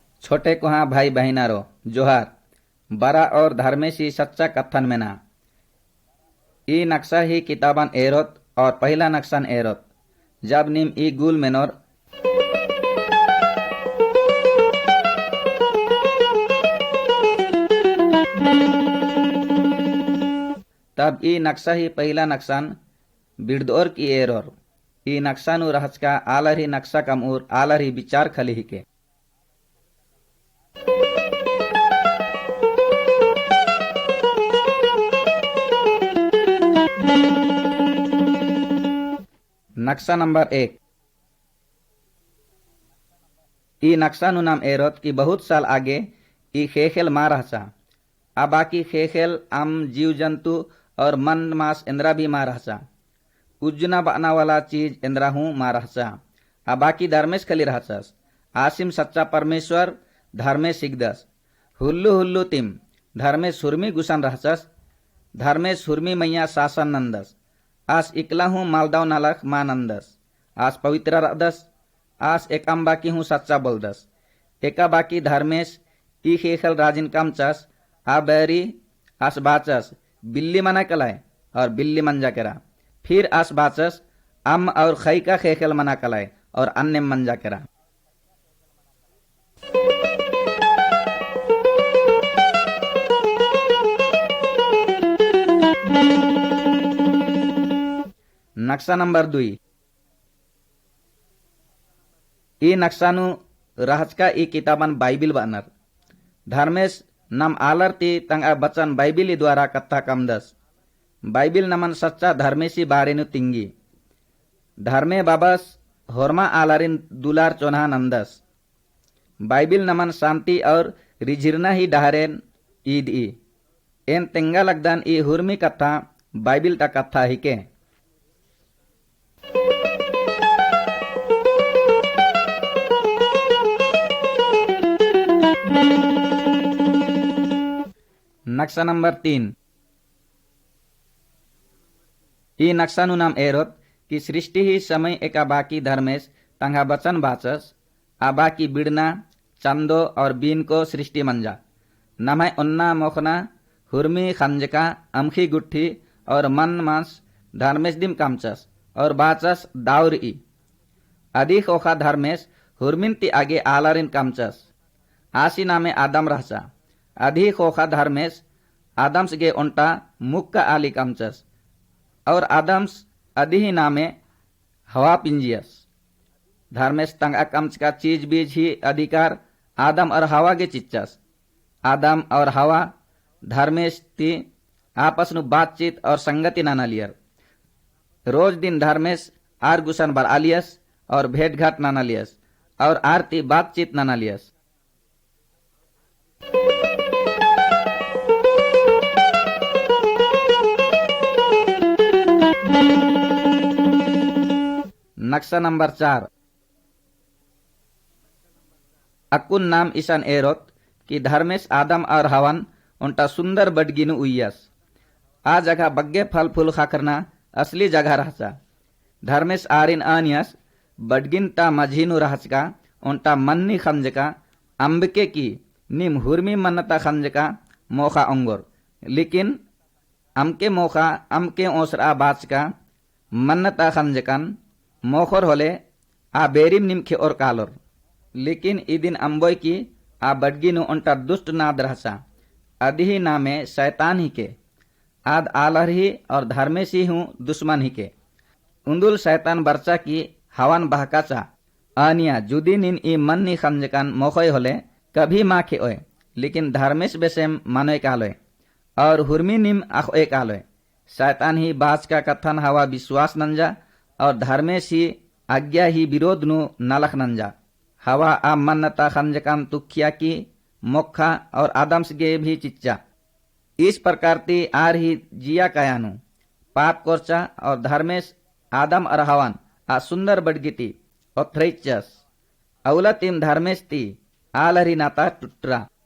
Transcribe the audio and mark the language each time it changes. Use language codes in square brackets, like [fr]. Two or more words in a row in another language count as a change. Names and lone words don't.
[kru] छोटे कुहा भाई बहिनारो जोहार बरा और धर्मेशी सच्चा कथन में ना ई नक्शा ही किताबन एरोत और पहला नक्शन एरोत जब निम ई गुल मेनोर तब ई नक्शा ही पहला नक्शन बिरदोर की एरोर ई नक्शानु रहचका आलर ही नक्शा कमूर आलर ही विचार खली ही के नक्शा नंबर 1 ई नक्शानु नाम एरोत की बहुत साल आगे ई खेखेल मार हसा आ बाकी खेखेल आम जीव जंतु और मन मास इंद्रा भी मार हसा उज्जना बना वाला चीज इंद्रा हूँ मार हसा आ बाकी धर्मेश खली रहसस आसिम सच्चा परमेश्वर धर्मे सिगदस हुल्लु हुल्लु तिम धर्मे सुरमी गुसन रहसस धर्मे सुरमी मैया शासन नंदस आस इकला हूँ मालदाव नालक मां नंदस आस पवित्र रदस आस एकम बाकी हूँ सच्चा बोलदस एका बाकी धर्मेश ई खेखल राजिन कमचस आ बैरी आस बाचस बिल्ली मना कलाय और बिल्ली मंजा करा फिर आस बाचस अम और खई का खेखल मना कलाय और अन्य मंजा करा नक्शा नंबर 2 ई नक्शानु रहचका ई किताबन बाइबिल बनर धर्मेश नम आलर ती तंगा बचन बाइबिली द्वारा कथा कमदस बाइबिल नमन सच्चा धर्मेशी बारेनु तिंगी धर्मे बाबस होरमा आलरिन दुलार चोन्हा नंदस बाइबिल नमन शांति और रिझिरना ही डहरेन ईद ई एन तेंगा लगदन ई हुरमी कथा बाइबिल ता कथा ही के नक्शा नंबर 3 ई नक्शानु नाम एरोत कि सृष्टि ही समय एका बाकी धर्मेश तंगा बचन बाचस आ बाकी बिड़ना चंदो और बीन को सृष्टि मंजा नमय उन्ना मोखना हुरमी खंजका अमखी गुट्ठी और मन मांस धर्मेश दिम कामचस और बाचस दाउर ई अधिक ओखा धर्मेश हुरमिन ती आगे आलरिन कामचस आसी नामे आदम रहसा अधिक ओखा धर्मेश आदम्स गे उन्टा मुक्का आली कामचस और आदम्स अधिही नामे हवा पिंजियस धर्मेश तंगा कमच का चीज बीज ही अधिकार आदम और हवा के चिच्चस आदम और हवा धर्मेश ती आपस नु बातचीत और संगति नाना लियर रोज दिन धर्मेश आर गुसन बर आलियस और भेंट घाट नाना लियस और आरती बातचीत नाना लियस नक्शा नंबर 4 अकुन नाम ईशान एरोत कि धर्मेश आदम और हवन उनटा सुंदर बडगिनु उयस आ जगह बग्गे फल फूल खाकरना असली जगह रहसा धर्मेश आरिन आनियस बडगिन ता मझीनु रहचका उनटा मन्नी खमजका अंबके की निम हुरमी मन्नता खमजका मोखा अंगोर लेकिन अमके मोखा अमके ओसरा बाचका मन्नता खमजकन मोखर होले आ बेरिम निमखे और कालोर लेकिन इदिन अंबोय की आ बडगिनु उनटा दुष्ट नाद रहसा अदिही नामे शैतान ही के आद आलर ही और धर्मेशी हूँ दुश्मन ही के उंदुल शैतान बरचा की हवन बहकाचा आनिया जुदी निन ई मन्नी खमजकन मोखय होले कभी माखे ओए लेकिन धर्मेश बेसेम मानोय कालोय और हुरमी निम आखोय कालोय शैतान ही बाज का कथन हवा विश्वास नंजा और धर्मेश ही आज्ञा ही विरोध नु नलख नंजा हवा आ मन्नता खमजकन तुखिया की मोखा और आदम्स गे भी चिच्चा [hi] इस प्रकार [kru] ती आर ही जिया कयानु पाप कोरचा और धर्मेश आदम और हवन आ सुंदर बडगिती और थ्रेचस अवला तीम धर्मेश ती आलरी नाता टुट्रा